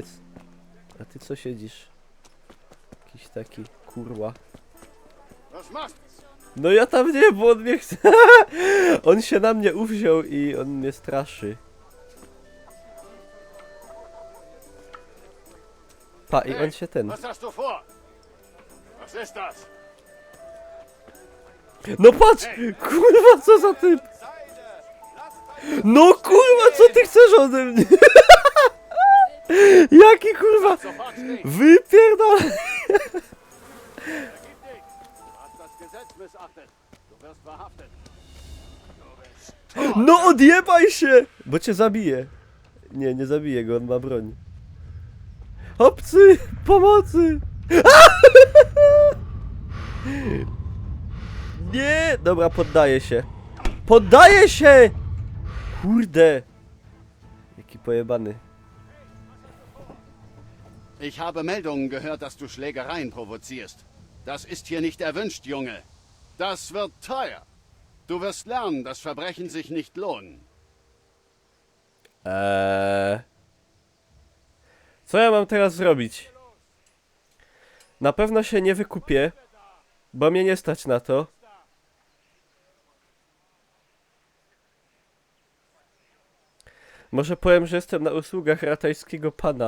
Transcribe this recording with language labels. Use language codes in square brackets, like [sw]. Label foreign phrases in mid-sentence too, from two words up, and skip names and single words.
[pl] A ty co siedzisz? Jakiś taki kurwa. No ja tam nie, bo on mnie chce. On się na mnie uwziął i on mnie straszy. Pa, i on się ten. [de] Was hast du vor? Was ist das? [pl] No patrz! Kurwa, co za typ! No kurwa, co ty chcesz ode mnie? Jaki kurwa! Wypierdol! No odjebaj się! Bo cię zabije. Nie, nie zabije go, on ma broń. Obcy! Pomocy! Nie! Dobra, poddaję się. Poddaję się! Kurde! Jaki pojebany. [de] Ich habe Meldungen gehört, dass du Schlägereien provozierst. Das ist hier nicht erwünscht, Junge. Das wird teuer. Du wirst lernen, dass Verbrechen sich nicht lohnen. [pl] Co ja mam teraz zrobić? Na pewno się nie wykupię, bo mnie nie stać na to. Może powiem, że jestem na usługach ratajskiego pana.